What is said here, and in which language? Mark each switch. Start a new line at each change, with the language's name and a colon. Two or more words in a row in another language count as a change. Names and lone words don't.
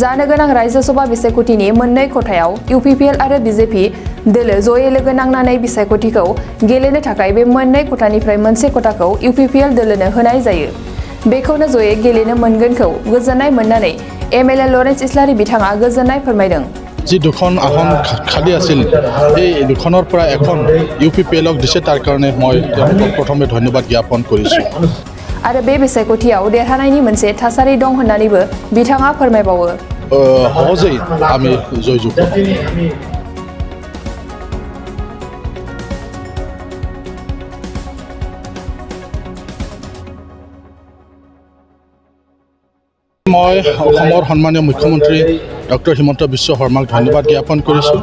Bodo: जानो गोनां रायजो सभा बिसायख'थिनि मोननै खथायाव UPPL आरो BJP दोलो जयै लोगो नांनानै बिसायख'थिखौ गेलेनो थाखाय बे मोननै खथानिफ्राय मोनसे खथाखौ UPPL दोलोनो होनाय जायो। बेखौनो जयै गेलेनो मोनगोनखौ गोजोननाय मोननानै एमएलए लरेन्स इस्लारि बिथाङा गोजोननाय फोरमायदों।
Assamese: जी दुখন আসন খালী আছিল এই দুখনৰ পৰা এখন UPPLক দিছে তাৰ কাৰণে মই প্ৰথমে ধন্যবাদ জ্ঞাপন কৰিছো।
Bodo: आरो बे बिसायख'थियाव देरहानायनि मोनसे थासारि दं होननानैबो बिथाङा फोरमायबावो।
Assamese: সহজেই আমি জয়যুক্ত মই অসমৰ সন্মানীয় মুখ্যমন্ত্ৰী ডক্টৰ হিমন্ত বিশ্ব শৰ্মাক ধন্যবাদ জ্ঞাপন কৰিছোঁ।